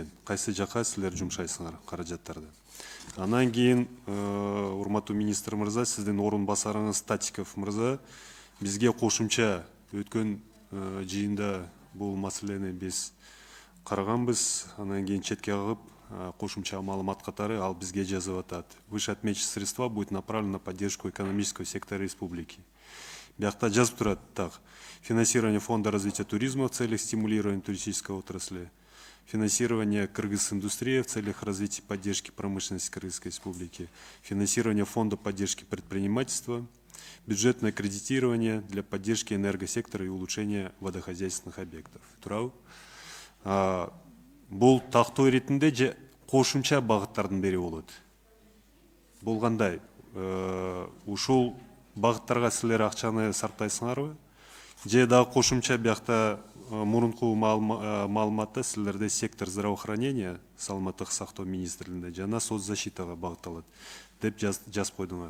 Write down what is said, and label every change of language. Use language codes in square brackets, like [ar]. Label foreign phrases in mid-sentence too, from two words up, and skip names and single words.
[ky] Кайсы жака силер жумшайсыңар каражаттарды? Анан кийин урматтуу министр мырза, сиздин орун басарыңыз Статиков мырза бизге кошумча өткөн жыйында бул маселени биз караганбыз. Анан кийин четке кагып кошумча маалымат катары ал бизге жазып атат. [ru] Выше отмеченные средства будет направлено на поддержку экономического сектора республики. [ky] Биякта жазып турат так: [ru] финансирование фонда развития туризма в целях стимулирования туристической отрасли, финансирование Кыргыз-индустрии в целях развития и поддержки промышленности Кыргызской республики, финансирование фонда поддержки предпринимательства, бюджетное кредитирование для поддержки энергосектора и улучшения водохозяйственных объектов. [ky] Турабы? Бул тактоо иретинде же кошумча багыттардын бири болот. Бул кандай? Ушул багыттарга силер акчаны сарптайсыңарбы? Же дагы кошумча биякта мурунку маалыматта силерде [ru] сектор здравоохранения, [ky] саламаттык сактоо министрлигинде жана соцзащитага багытталат деп жазып койдуңар.